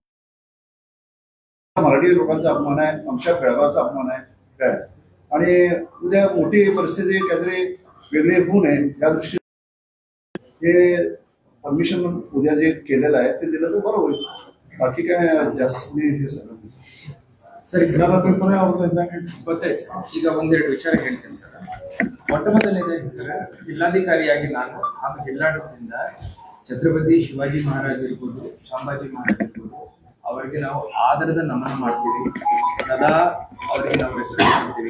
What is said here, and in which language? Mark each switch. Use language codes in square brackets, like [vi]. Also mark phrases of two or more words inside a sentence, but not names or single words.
[mr] मराठी लोकांचा अपमान आहे, आमच्या बेळगावचा अपमान आहे काय, आणि उद्या मोठी परिस्थिती काहीतरी वेगळी होऊ नये या दृष्टीने हे परमिशन उद्या जे केलेलं आहे ते दिलं तर बरं होईल. बाकी काय ಜಾಸ್ತಿ मी हे सगळं [kn] ಸರಿ ಸರ್, ಪೇಪರ್ ಅವ್ರದ್ದು ಇದ್ದಂಗೆ ಗೊತ್ತಾಯ್ತು ಸರ್. ಈಗ ಒಂದೆರಡು ವಿಚಾರ ಹೇಳ್ತೀನಿ ಸರ್. ಮೊಟ್ಟ ಮೊದಲನೇದಾಗಿ ಸರ್, ಜಿಲ್ಲಾಧಿಕಾರಿಯಾಗಿ ನಾನು ಹಾಗೂ ಜಿಲ್ಲಾಡಳಿತದಿಂದ ಛತ್ರಪತಿ ಶಿವಾಜಿ ಮಹಾರಾಜ್ ಇರ್ಬೋದು, ಶಾಂಬಾಜಿ ಮಹಾರಾಜ್ ಇರ್ಬೋದು, ಅವರಿಗೆ ನಾವು ಆದರದ ನಮನ ಮಾಡ್ತೀವಿ, ಸದಾ ಅವರಿಗೆ ನಾವು ರೆಸ್ಪೆಕ್ಟ್ ಮಾಡ್ತೀವಿ.